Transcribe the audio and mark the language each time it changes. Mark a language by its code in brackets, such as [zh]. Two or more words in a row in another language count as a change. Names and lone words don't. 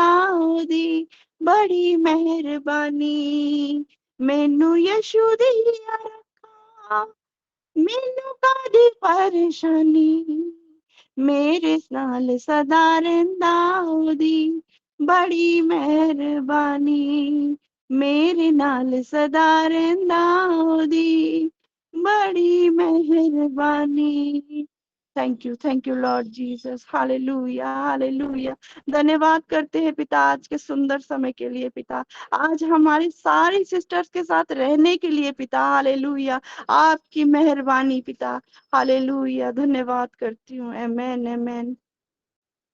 [pa] ਓਦੀ ਬੜੀ ਮੇਹਰਬਾਨੀ, ਮੈਨੂੰ ਯੀਸ਼ੂ ਦਿਆ ਰੱਖਾ, ਮੈਨੂੰ ਕਾਦੀ ਪਰੇਸ਼ਾਨੀ, ਮੇਰੇ ਨਾਲ ਸਦਾ ਰਹਿੰਦਾ ਓਦੀ ਬੜੀ ਮੇਹਰਬਾਨੀ, ਮੇਰੇ ਨਾਲ ਸਦਾ ਰਹਿੰਦਾ ਓਦੀ ਬੜੀ ਮੇਹਰਬਾਨੀ। [en] Thank you Lord Jesus. Hallelujah, hallelujah. [hi] धन्यवाद करते हैं पिता आज के सुंदर समय के लिए पिता, आज हमारी सारी सिस्टर्स के साथ रहने के लिए पिता। हालेलुया, आपकी मेहरबानी पिता। हालेलुया, धन्यवाद करती हूँ।